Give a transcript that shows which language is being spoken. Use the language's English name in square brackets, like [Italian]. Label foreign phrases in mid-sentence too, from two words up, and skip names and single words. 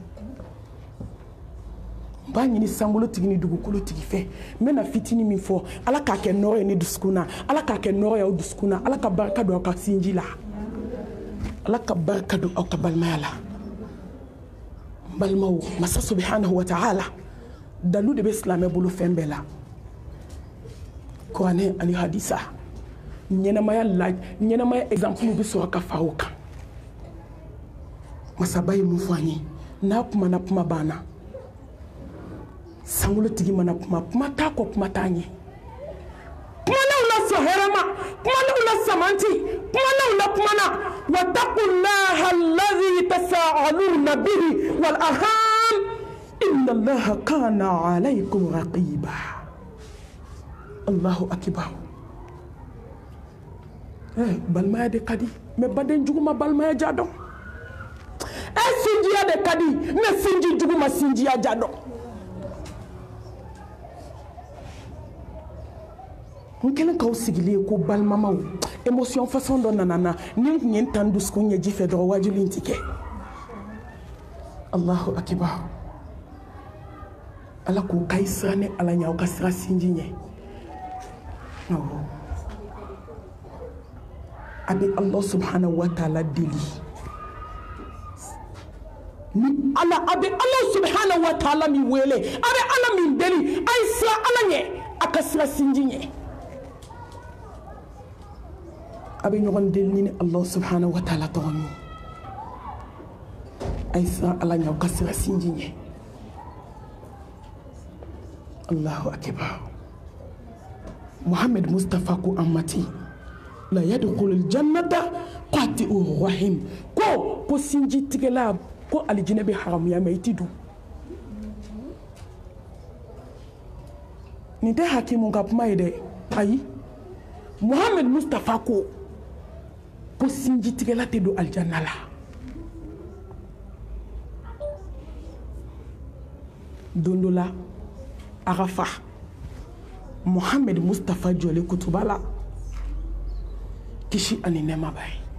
[Bambara] n b'a ɲini sankolotigi ni dugukolotigi fɛ n bɛna fitinin min fɔ ala k'a kɛ nɔrɔ ye ne dusukun na ala k'a kɛ nɔrɔ ye aw dusukun na ala ka barika don aw ka sinji la ala ka barika don aw ka balimaya la n balimaw masa [Arabic] سبحانه وتعالى [Bambara] dalu de bɛ silamɛ bolo fɛn bɛɛ la kuranɛ ani hadisa ɲɛnamaya exemple bɛ sɔrɔ ka fara o kan masaba ye mun fɔ an ye n'a kumana kuma banna sankolotigi mana kuma t'a kɔ kuma t'a ɲɛ kumanaw la sɔn hɛrɛ ma kumanaw la samanti kumanaw la kumana [Arabic] واتقوا الله الذي تساءلون به والأرحام إن الله كان عليكم رقيبا الله أكبر [Bambara] balimaya de ka di mais baden jugu ma balimaya ja dɔn sinjiya de ka di mais sinji jugu ma sinjiya ja dɔn n kelen k'aw sigilen ye ko balimamaw [French] émotion façon [Bambara] dɔ nana na ni n kun ye n tan dusukun ɲɛji fɛ dɔrɔn wajuli in ti kɛ [Arabic] الله أكبر [Bambara] ala k'o ka i sira ni ala ɲɛ aw ka sira sinji ɲɛ a bɛ [Arabic] الله سبحانه وتعالى [Bambara] deli ni ala a bɛ [Arabic] الله سبحانه وتعالى [Bambara] min wele a bɛ ala min deli a ye sira ala ɲɛ a ka sira sinji ɲɛ a bɛ ɲɔgɔn deli ni [Arabic] الله سبحانه وتعالى [Bambara] tɔgɔ min a ye sira ala ɲɛ a ka sira sinji ɲɛ [Arabic] الله أكبر [Bambara] Muhammad Mustafa ko amati [Arabic] لا يدخل الجنة قاطع رحم [Bambara] ko sinji tigɛla ko alijinɛ bɛ haramuya mais i ti dun nin tɛ hakimu ka kuma ye dɛ ayi Muhammad Mustafa ko sinji tigɛla tɛ don alijanna la don dɔ la a ka fa Muhammad Mustafa jɔlen kutuba la kisi ani nɛɛma b'a ye